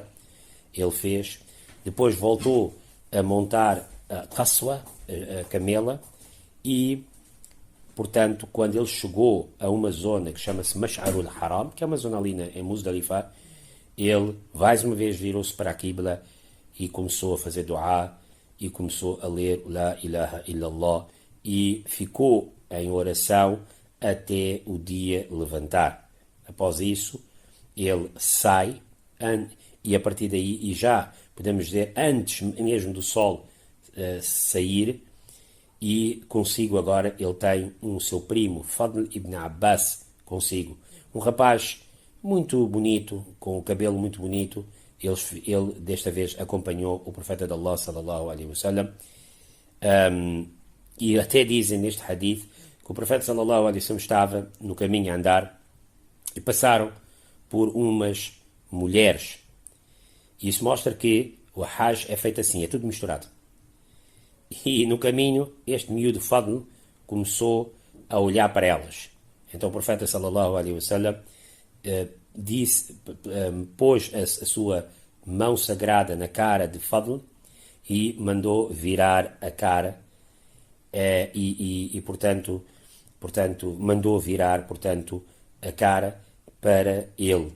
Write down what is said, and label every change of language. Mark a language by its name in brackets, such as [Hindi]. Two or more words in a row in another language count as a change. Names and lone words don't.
[Portuguese] ele fez, depois voltou a montar a Qaswa, a camela, e portanto, quando ele chegou a uma zona que chama-se Mash'arul Haram, que é uma zona ali em Muzdalifa, ele mais uma vez virou-se para a Qibla e começou a fazer dua e começou a ler [Arabic] لا إله إلا الله [Portuguese] e ficou em oração até o dia levantar. Após isso, ele sai e a partir daí, e já podemos dizer antes mesmo do sol sair, e consigo agora, ele tem seu primo, Fadl ibn Abbas, consigo. Um rapaz muito bonito, com o cabelo muito bonito. Ele desta vez acompanhou o profeta de Allah, [Arabic] صلى الله عليه وسلم. [Portuguese] E até dizem neste hadith que o profeta [Arabic] صلى الله عليه وسلم [Portuguese] estava no caminho a andar e passaram por umas mulheres. E isso mostra que o Hajj é feito assim, é tudo misturado. E no caminho, este miúdo Fadl começou a olhar para elas. Então o profeta [Arabic] صلى الله عليه وسلم [Portuguese] pôs a sua mão sagrada na cara de Fadl e mandou virar a cara portanto, mandou virar, portanto, a cara para ele.